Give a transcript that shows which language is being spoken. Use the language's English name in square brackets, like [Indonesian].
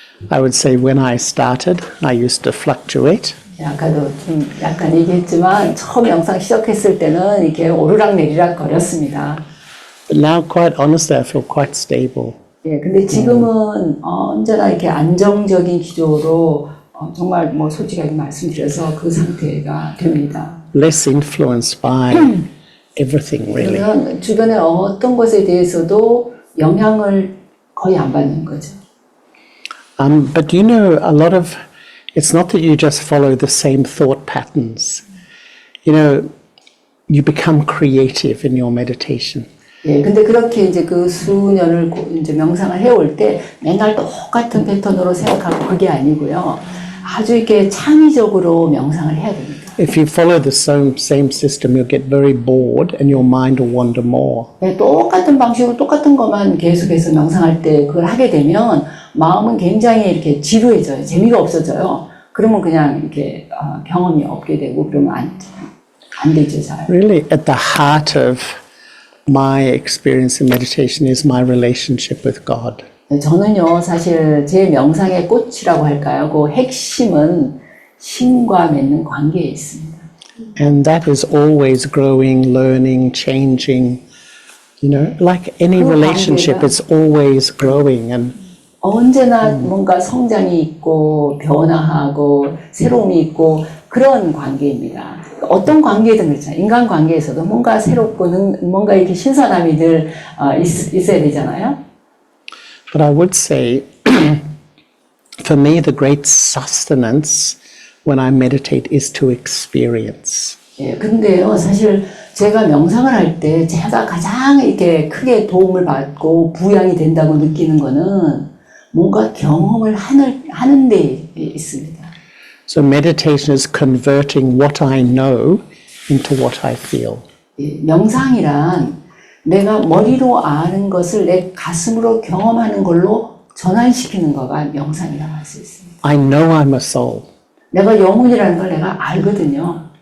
[English] I would say when I started, I used to fluctuate. [Korean] 아까도 좀 약간 얘기했지만 처음 영상 시작했을 때는 이렇게 오르락내리락 거렸습니다. [English] But now, quite honestly, I feel quite stable. [Korean] 예, 근데 지금은 언제나 이렇게 안정적인 기조로 정말 뭐 솔직하게 말씀드려서 그 상태가 됩니다. [English] Less influenced by everything, really. [Korean] 그러면 주변의 어떤 것에 대해서도 영향을 거의 안 받는 거죠. [English] But a lot of, it's not that you just follow the same thought patterns. You become creative in your meditation. [Korean] 예, 근데 그렇게 이제 그 수년을 이제 명상을 해올 때 맨날 똑같은 패턴으로 생각하고 그게 아니고요. 아주 이렇게 창의적으로 명상을 해야 됩니다. [English] If you follow the same system, you'll get very bored and your mind will wander more. [Korean] 네, 똑같은 방식으로 똑같은 것만 계속해서 명상할 때 그걸 하게 되면 마음은 굉장히 이렇게 지루해져요. 재미가 없어져요. 그러면 그냥 이렇게 경험이 없게 되고 그러면 안 되죠, 잘. [English] Really, at the heart of my experience in meditation is my relationship with God. [Korean] 저는요, 사실 제 명상의 꽃이라고 할까요? 그 핵심은 신과 맺는 관계에 있습니다. [English] And that is always growing, learning, changing. Like any 그 relationship, [Korean] 관계가 [English] it's always growing. And [Korean] 언제나 뭔가 성장이 있고 변화하고 새로움이 있고 그런 관계입니다. 어떤 관계든 그렇잖아요. 인간 관계에서도 뭔가 새롭고 뭔가 이렇게 신선함이 늘 있어야 되잖아요. [English] But I would say, for me, the great sustenance when I meditate is to experience. [Korean] 예, 근데요, 사실 제가 명상을 할 때 제가 가장 이렇게 크게 도움을 받고 부양이 된다고 느끼는 거는 뭔가 경험을 하는 데 있습니다. [English] So meditation is converting what I know into what I feel. [Korean] 예, 명상이란 내가 머리로 아는 것을 내 가슴으로 경험하는 걸로 전환시키는 거가 명상이라고 할 수 있습니다. [English] I know I'm a soul. [Korean] 내가 영혼이라는 걸 내가 알거든요.